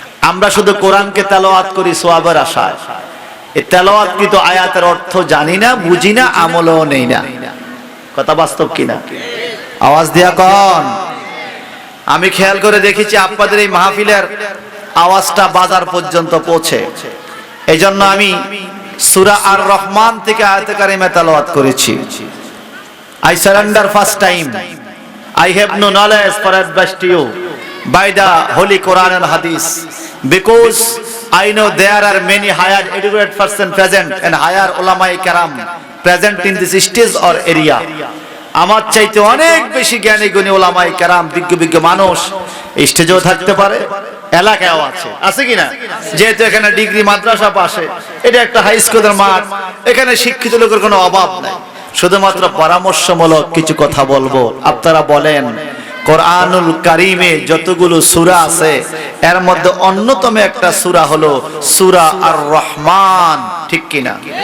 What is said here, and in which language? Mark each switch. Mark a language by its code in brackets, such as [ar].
[bn] আমরা শুধু কোরআনকে তেলাওয়াত করি সওয়াবের আশায়। এই তেলাওয়াতকৃত আয়াতের অর্থ জানি না, বুঝি না, আমলও নেই না। কথা বাস্তব কিনা? আওয়াজ দিয়া কন। আমি খেয়াল করে দেখেছি আপনাদের এই মাহফিলের আওয়াজটা বাজার পর্যন্ত পৌঁছে। এই জন্য আমি সূরা আর রহমান থেকে আয়াতে কারিমা তেলাওয়াত করেছি। [en] I surrender first time. I have no knowledge for advice to you by the Holy Quran and Hadith, because I know there are many higher educated persons present and higher ulama-i karam present in this stage or area. [bn] আমার চাইতে অনেক বেশি জ্ঞানী গুণী ওলামায়ে কেরাম, বিজ্ঞ বিজ্ঞ মানুষ স্টেজেও থাকতে পারে, এলাকায়ও আছে কিনা? যেহেতু এখানে ডিগ্রি মাদ্রাসা পাশে, এটা একটা হাই স্কুলের মাঠ, এখানে শিক্ষিত লোকের কোনো অভাব নাই। শুধুমাত্র পরামর্শমূলক কিছু কথা বলবো। আপনারা বলেন, কোরআনুল কারীমে যতগুলো সূরা আছে এর মধ্যে অন্যতম একটা সূরা হলো সূরা আর রহমান, ঠিক কিনা?